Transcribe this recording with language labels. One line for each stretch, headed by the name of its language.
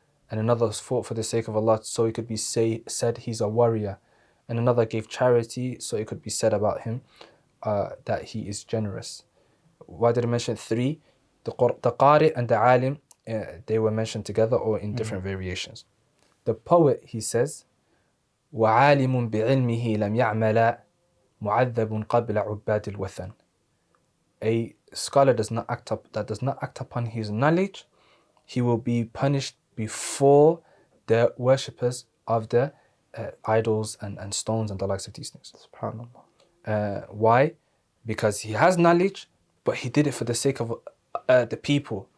English: And another fought for the sake of Allah, so it could be said he's a warrior. And another gave charity, so it could be said about him that he is generous. Why did I mention 3? The qari' and the alim, they were mentioned together or in different variations. The poet, he says,
Arabic: وَعَالِمٌ بِعِلْمِهِ لَمْ يَعْمَلَ مُعَذَّبٌ قَبْلَ عُبَّادِ الْوَثَنِ.
English: A scholar does not act upon his knowledge, he will be punished before the worshippers of the idols and stones and the likes of these things. SubhanAllah. Why? Because he has knowledge, but he did it for the sake of the people.